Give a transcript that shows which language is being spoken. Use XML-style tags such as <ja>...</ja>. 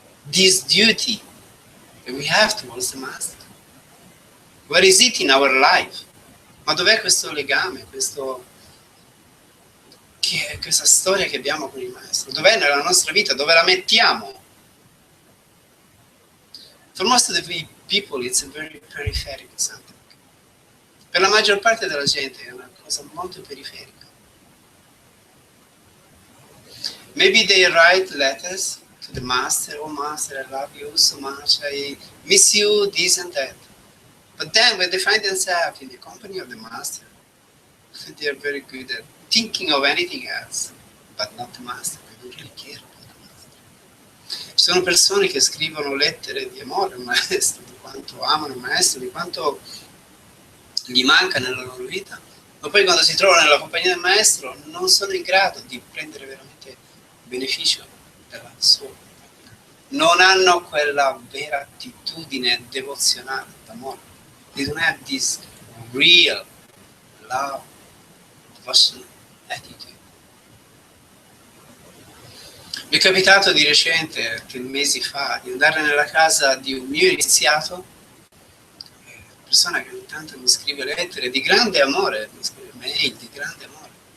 <en>this duty that we have towards the Master? Where is it in our life?</en> <it>Ma dov'è questo legame, questa storia che abbiamo con il Maestro? Dov'è nella nostra vita? Dove la mettiamo?</it> <en>For most of the people it's a very peripheral something.</en> <it>Per la maggior parte della gente è una cosa molto periferica.</it> <en>Maybe they write letters to the Master, oh Master, I love you so much, I miss you, this and that. But then when they find themselves in the company of the Master, they are very good at thinking of anything else, but not the Master. They don't really care about the Master.</en> <it>Ci sono persone che scrivono lettere di amore al Maestro, di quanto amano il Maestro, di quanto gli manca nella loro vita, ma poi quando si trovano nella compagnia del Maestro non sono in grado di prendere veramente beneficio della sua compagnia. Non hanno quella vera attitudine devozionale d'amore.</it> <en>They don't have this real love, devotional attitude.</en> <it>Mi è capitato di recente, mesi fa, di andare nella casa di un mio iniziato, persona che ogni tanto mi scrive lettere di grande amore, mi scrive mail di grande amore.</it>